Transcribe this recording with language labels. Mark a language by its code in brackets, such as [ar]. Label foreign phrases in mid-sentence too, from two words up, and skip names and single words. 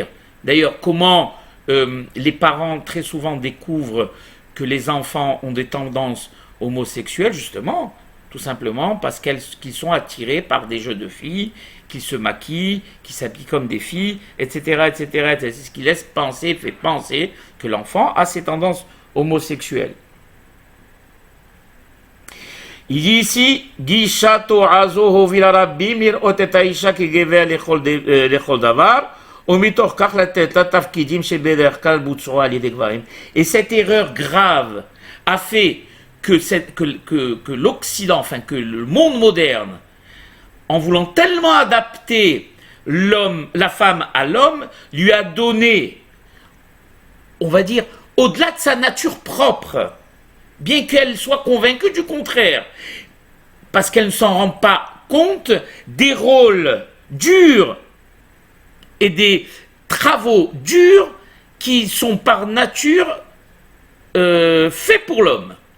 [fr] D'ailleurs, comment les parents très souvent découvrent que les enfants ont des tendances homosexuelles, justement, tout simplement parce qu'ils sont attirés par des jeux de filles, qu'ils se maquillent, qu'ils s'habillent comme des filles, etc., etc. C'est ce qui fait penser que l'enfant a ces tendances homosexuelles. Il dit ici, [he] גישתו זו הובילה רבים לראות את האישה כגבר לכל דבר, ומתוך כך לתת לה תפקידים שבדרך כלל בוצעו על ידי גברים. [fr] Et cette erreur grave a fait que l'Occident, enfin que le monde moderne, en voulant tellement adapter la femme à l'homme, lui a donné, on va dire, au-delà de sa nature propre, bien qu'elle soit convaincue du contraire, parce qu'elle ne s'en rend pas compte des rôles durs et des travaux durs qui sont par nature faits pour l'homme.